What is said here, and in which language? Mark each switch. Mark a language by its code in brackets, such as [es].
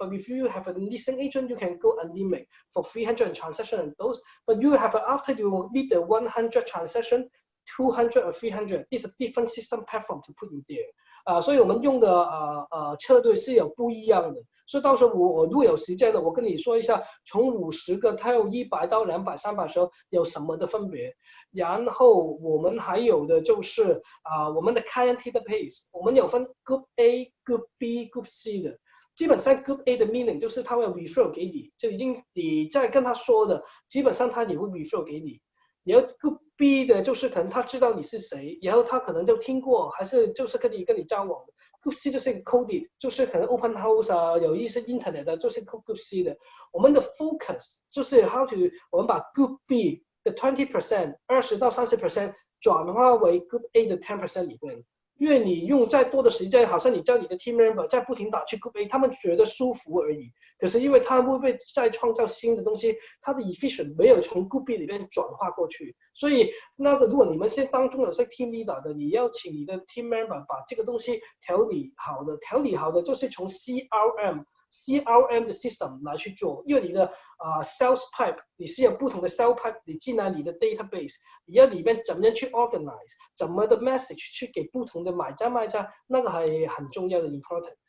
[en] But if you have a listing agent, you can go unlimited for 300 transaction and those. But you have after you need the 100 transaction, 200 or 300, this is a different system platform to put in there. [zh] 所以我们用的策略是有不一样的。所以到时候我如果有时间了，我跟你说一下，从50个到100到200、300的时候有什么的分别。然后我们还有的就是我们的 client database， 我们有分 Group A、Group B、Group C 的。基本上 Group A 的 meaning 就是他会 refer 给你，就已经你在跟他说的，基本上他也会 refer 给你。然后 Group B 的就是可能他知道你是谁，然后他可能就听过，还是就是跟你交往的。 Group C 就是 coded， 就是可能 open house 啊，有一些 internet 的，就是 Group C 的。我们的 focus 就是 [en] how to [zh] 我们把 Group B 的 20% 20到30% 转化为 Group A 的10% 里面。因为你用再多的时间，好像你叫你的 team member 在不停打去 Group A， 他们觉得舒服而已。可是因为他会不会再创造新的东西，他的 efficient 没有从 Group B 里面转化过去，所以那个如果你们是当中有是 team leader 的，你要请你的 team member 把这个东西调理好的就是从 CRM 的 system 来去做，因为你的sales pipe 你是有不同的 sales pipe， 你进来你的 database， 你要里面怎么样去 organize， 怎么的 message 去给不同的买家卖家，那个还很重要的 important。